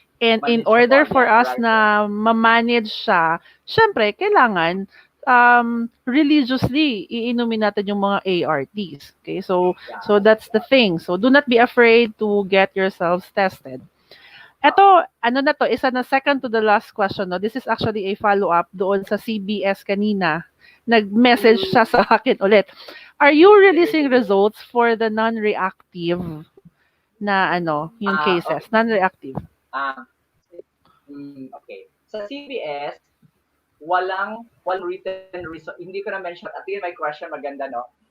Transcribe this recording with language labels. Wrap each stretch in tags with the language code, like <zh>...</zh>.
<tl>And in order for us na ma-manage siya, syempre, kailangan religiously iinumin natin yung mga ARTs. Okay?</tl> <en>So that's the thing. So do not be afraid to get yourselves tested. Ito, isa na second to the last question. No? This is actually a follow-up doon sa CBS kanina.</en> <tl>Nag-message siya sa akin ulit.</tl> <en>Are you releasing results for the non-reactive na yung cases? Okay. Non-reactive.</en> <tl>Okay. Sa CBS, walang written result. Hindi ko na mention. At yun, my question maganda, no?</tl>